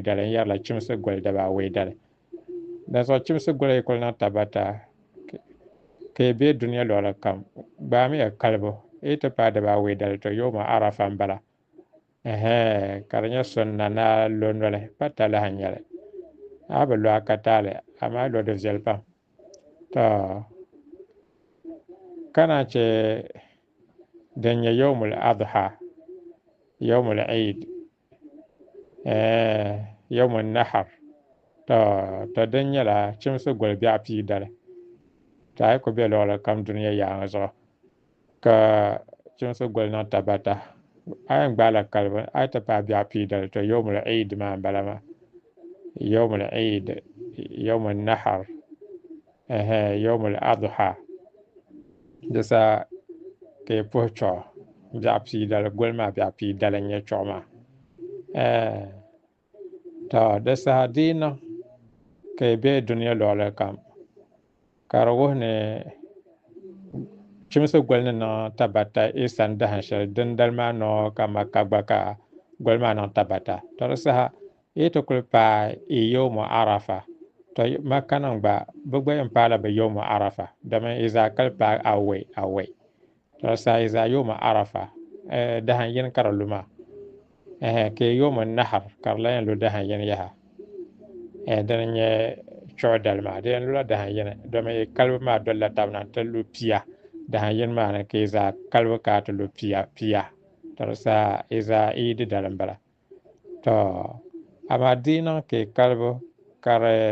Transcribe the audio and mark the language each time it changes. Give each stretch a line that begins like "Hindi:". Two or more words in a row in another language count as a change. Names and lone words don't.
Dagbani: dali n yɛrila chimsi goli dabaa awoi dali din zuɣu chimsi goli yi kuli niŋ tabata ka yi bɛ duniya luɣuli kam gbaamiya kalibu yi ti paai dabaa awoi dali to
Arabic: يوم عرفة
Dagbani: n bala ka di nyɛ sunna na lo noli pa talahi n nyɛli a bi lo ka taali amaa lo di viɛli pam to kana chɛ din nyɛ
Arabic: يوم الأضحى يوم العيد يوم النحر
Dagbani: to din nyɛla chimsi goli biɛɣu pii dali to a yi ku bɛ luɣuli kam duniya yaanga zuɣu ka chimsi goli niŋ tabata a yɛn gbaala kalibu a yi ti paai biɛɣu pii dali to
Arabic: يوم العيد
Dagbani: maa n bala maa
Arabic: يوم العيد يوم النحر يوم الأضحى
Dagbani: di sa ka yi puhi chuɣu biɛɣu pii dali goli maa biɛɣu pii dali n nyɛ chuɣu maa to di saha dii niŋ ka yi bɛ duniya luɣuli kam ka di wuhi ni chimsi goli ni niŋ tabata isan dahin shɛli din dali maa noo ka maka gba ka goli maa niŋ tabata to di saha yi ti kuli paai
Arabic: يوم عرفة
Dagbani: to maka nim gba bi gba yɛn paala bi
Arabic: يوم عرفة
Dagbani: domin yi zaa kali paai awai to di saha yi zaa
Arabic: يوم عرفة
Dagbani: dahin yini ka di lu maa ka yi
Arabic: يوم النحر
Dagbani: ka di la yɛn lu dahin yini yaha dini nyɛ chuɣu dali maa di yɛn lula dahin yini domin yi kalibu maa dolila tabi na ti lu pia dahin yini maa ni ka yi zaa kalibu ka ti lu pia to di saha yi zaa iidi dali n bala to amaa dii niŋ ka yi kalibu ka di